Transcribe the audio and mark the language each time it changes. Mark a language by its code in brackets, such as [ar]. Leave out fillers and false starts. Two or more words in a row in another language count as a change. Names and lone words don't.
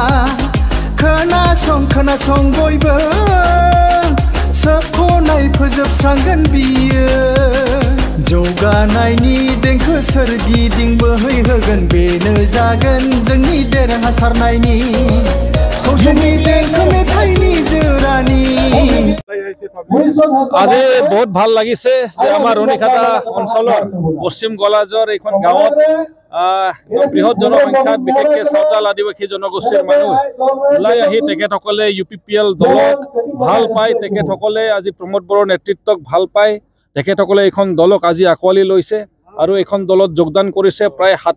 [brx] खोनासं बयबो, सोबख'नाय फोजोबस्रांगोन बियो। जौगानायनि देंखो सोरगिदिं बोहैहोगोन, बेनो जागोन जोंनि देरहासारनायनि खौसेनि देंखो मेथाइनि जोरानि। [as] আজি বহুত ভাল লাগিছে যে আমাৰ ৰনিখাটা অঞ্চলৰ পশ্চিম গলাজৰ এইখন গাঁৱত বৃহৎ জনসংখ্যাত বিশেষকৈ চাওতাল আদিবাসী জনগোষ্ঠীৰ মানুহ ওলাই আহি তেখেতসকলে ইউপিপিএল দলক ভাল পায়, তেখেতসকলে আজি প্ৰমোদ বড়োৰ নেতৃত্বক ভাল পায়, তেখেতসকলে এইখন দলক আজি আঁকোৱালি লৈছে আৰু এইখন দলত যোগদান কৰিছে প্ৰায়